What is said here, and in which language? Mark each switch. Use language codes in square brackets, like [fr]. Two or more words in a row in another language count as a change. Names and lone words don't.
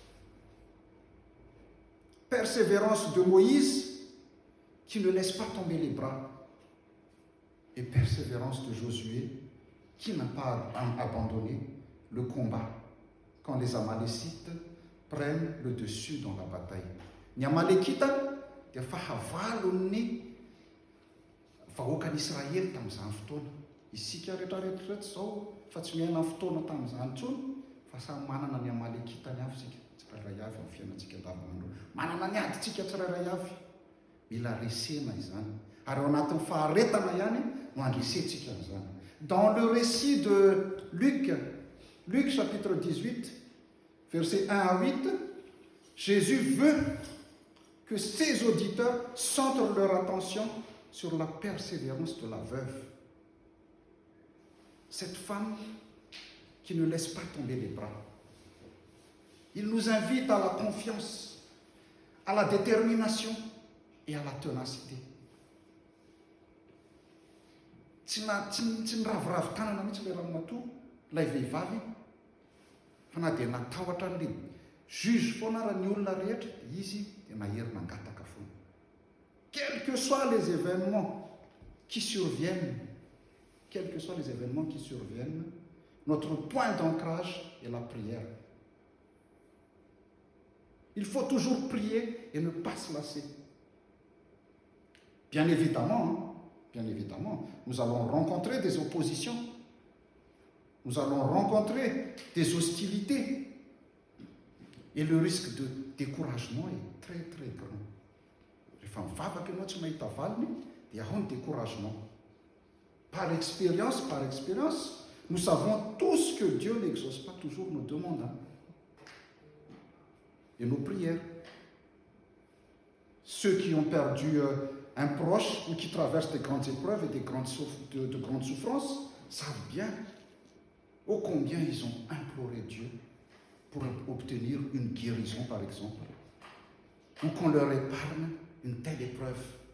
[fr] Persévérance de Moïse qui ne laisse pas tomber les bras. Et persévérance de Josué qui n'a pas abandonné le combat quand les Amalécites prennent le dessus dans la bataille. [mg] Ny Amalekita dia fahavalon'ny vahoakan'Israely tamin'izany fotoana. Isika rehetrarehetra zao fa tsy miaina fotoana tamin'izany intsony fa samy manana ny Amalekitany avy sika tsirairay avy amin'ny fiainantsika andavanandro. Manana ny adintsika tsirairay avy. Mila resena izany. Ary ao anatin'ny faharetana ihany no andresentsika izany. [fr] Dans le récit de Luc chapitre 18, versets 1 à 8, Jésus veut que ses auditeurs centrent leur attention sur la persévérance de la veuve. Cette femme qui ne laisse pas tomber les bras. Il nous invite à la confiance, à la détermination et à la ténacité. [mg] Tsy ny raviravin-tanana mihitsy ilay ramatoa, ilay vehivavy, fa na dia natahotra an'ilay juge foana raha ny olona rehetra, izy dia naherina angataka foana. [fr] Quels que soient les événements qui surviennent, notre point d'ancrage est la prière. Il faut toujours prier et ne pas se lasser. Bien évidemment, nous allons rencontrer des oppositions. Nous allons rencontrer des hostilités. Et le risque de découragement est très, très grand. [mg] Rehefa mivavaka ianao tsy mahita valiny, dia ao ny découragement. [fr] Par expérience, nous savons tous que Dieu n'exauce pas toujours nos demandes et nos prières. Ceux qui ont perdu un proche ou qui traversent des grandes épreuves et de grandes souffrances savent bien ô combien ils ont imploré Dieu pour obtenir une guérison, par exemple, ou qu'on leur épargne une telle épreuve.